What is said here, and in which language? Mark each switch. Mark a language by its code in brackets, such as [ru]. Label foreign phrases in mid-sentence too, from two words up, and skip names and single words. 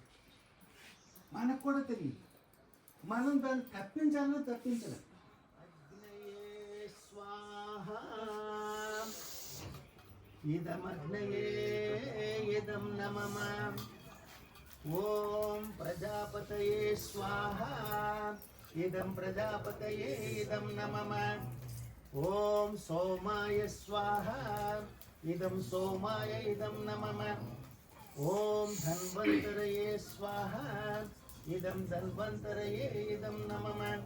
[te] మనకు కూడా తెలియదు. మనం దాన్ని తప్పించాలన్నా తప్పించలేం. [sa] అగ్నయే స్వాహ ఇదమగ్నయే ఇదం నమః. ఓం ప్రజాపతయే స్వాహ इदं प्रजापतये इदं नमः ॐ सोमाय स्वाहा इदं सोमाय इदं नमः ॐ धन्वन्तरये स्वाहा इदं धन्वन्तरये इदं नमः